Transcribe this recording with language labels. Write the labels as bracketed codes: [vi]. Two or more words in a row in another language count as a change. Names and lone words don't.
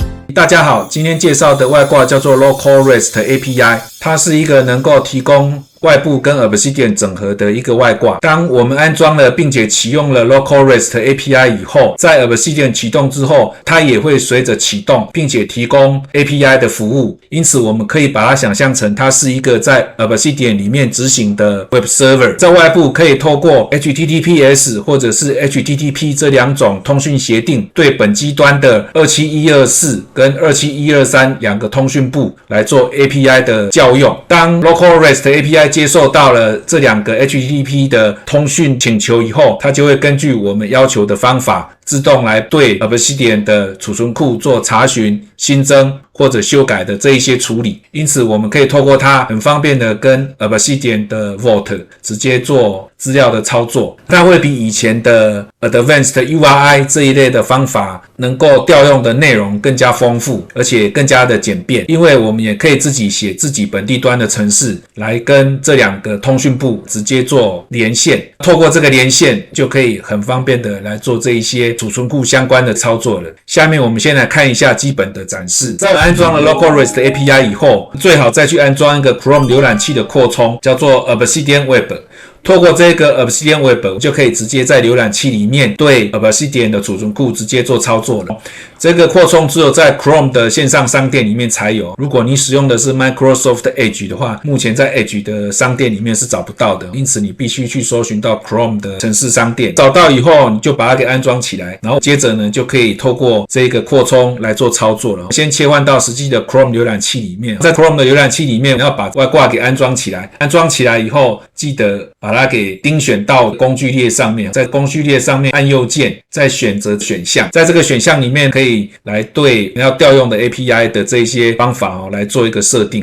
[zh] 大家好，今天介紹的外掛叫做 Local REST API， 它是一個能夠提供外部跟 Obsidian 整合的一個外掛。當我們安裝了並且啟用了 Local REST API 以後，在 Obsidian 啟動之後，它也會隨着啟動並且提供 API 的服務。因此我們可以把它想象成它是一個在 Obsidian 裡面執行的 [en] Web Server， [zh] 在外部可以透過 HTTPS 或者是 HTTP 這兩種通訊協定，對本機端的27124跟27123兩個通訊部來做 API 的校用。當 Local REST API 接受到了這兩個 HTTP 的通訊請求以後，它就會根據我們要求的方法自動來對 Obsidian 的儲存庫做查詢、新增或者修改的這一些處理。因此我們可以透過它很方便的跟 Obsidian 的 Vault 直接做資料的操作。它會比以前的 Advanced URI 這一類的方法能夠調用的內容更加豐富，而且更加的簡便，因為我們也可以自己寫自己本地端的程式來跟這兩個通訊部直接做連線。透過這個連線就可以很方便的來做這一些儲存庫相關的操作了。下面我們先來看一下基本的展示。在我安裝了 Local REST API 以後，最好再去安裝一個 Chrome 瀏覽器的擴充，叫做 Obsidian Web。透過這個 Obsidian Web 就可以直接在瀏覽器裡面對 Obsidian 的儲存庫直接做操作了。這個擴充只有在 Chrome 的線上商店裡面才有，如果你使用的是 Microsoft Edge 的話，目前在 Edge 的商店裡面是找不到的，因此你必須去搜尋到 Chrome 的程式商店，找到以後你就把它給安裝起來，然後接着呢就可以透過這個擴充來做操作了。先切換到實際的 Chrome 瀏覽器裡面，在 Chrome 的瀏覽器裡面要把外掛給安裝起来，安裝起來以後記得把它給釘選到工具列上面，在工具列上面按右鍵，再選擇選項，在這個選項裡面可以來對要調用的 API 的這些方法來做一個設定。